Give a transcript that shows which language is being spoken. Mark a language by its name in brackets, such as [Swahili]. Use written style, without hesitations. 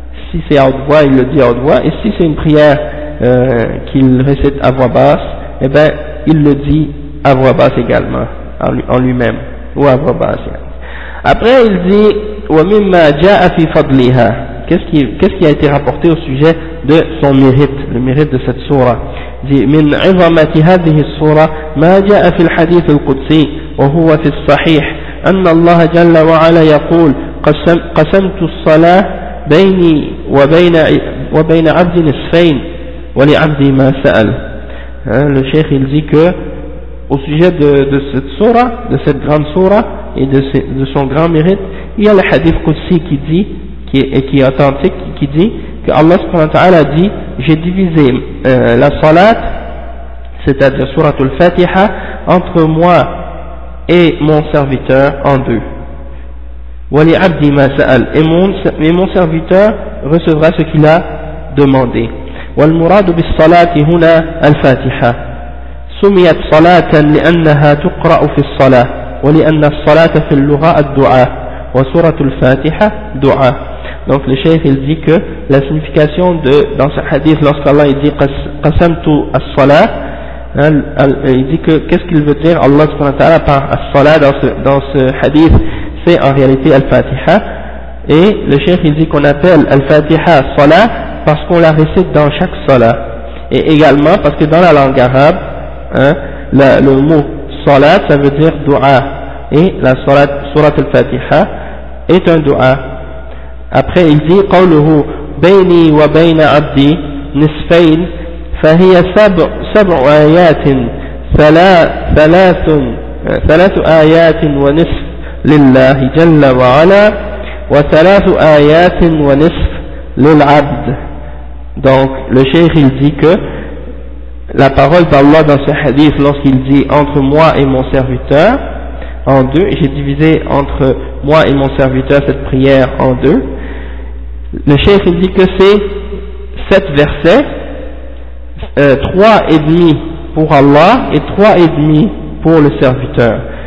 [French] Si c'est à haute voix, il le dit à haute voix, et si c'est une prière qu'il récite à voix basse, eh ben il le dit à voix basse également, en lui-même, ou à voix basse. Après il dit [Arabic] وَمِمَّا جَاءَ فِي فَضْلِهَا, [French] qu'est-ce qui a été rapporté au sujet de son mérite, le mérite de cette sourate. Il dit [Arabic] مِنْ عِظَمَةِ هذه السورة ما جاء في الحديث القدسي وهو في الصحيح أن الله جل وعلا يقول قسمت الصلاة بيني وبين عبد نصفين ولعبدي ما سأل. [French] Le cheikh il dit que au sujet de cette sourate, de cette grande sourate et de son grand mérite, il y a le hadith Qudsi qui dit, qui est authentique, qui dit que Allah subhanahu wa ta'ala dit j'ai divisé la salat, c'est-à-dire surat al-Fatiha, entre moi et mon serviteur en deux. [Arabic] Wali abdi ma sa'al, [French] et mon serviteur recevra ce qu'il a demandé. [Arabic] Wal muradu bis salati huna al-Fatiha. سميت صلاة لأنها تقرأ في الصلاة ولأن الصلاة في اللغة الدعاء وسورة الفاتحة دعاء. [French] Donc le cheikh il dit que la signification dans ce hadith, lorsqu'Allah il dit [Arabic] qasamtu as-salah, [French] il dit que qu'est-ce qu'il veut dire Allah subhanahu wa ta'ala par as-salah dans ce hadith, c'est en réalité al-Fatiha. Et le cheikh il dit qu'on appelle al-Fatiha salah parce qu'on la récite dans chaque salah, et également parce que dans la langue arabe, le mot salat ça veut dire dua, et la surat al-Fatiha est un dua. Après il dit [Arabic] قوله بيني وبين عبدي نصفين فهي سبع آيات ثلاث آيات ونصف لله جل وعلا وثلاث آيات ونصف للعبد. [French] Donc le cheikh il dit que la parole d'Allah dans ce hadith, lorsqu'il dit entre moi et mon serviteur en deux, j'ai divisé entre moi et mon serviteur cette prière en deux. Le cheikh il dit que c'est 7 versets, 3 et demi pour Allah et 3 et demi pour le serviteur.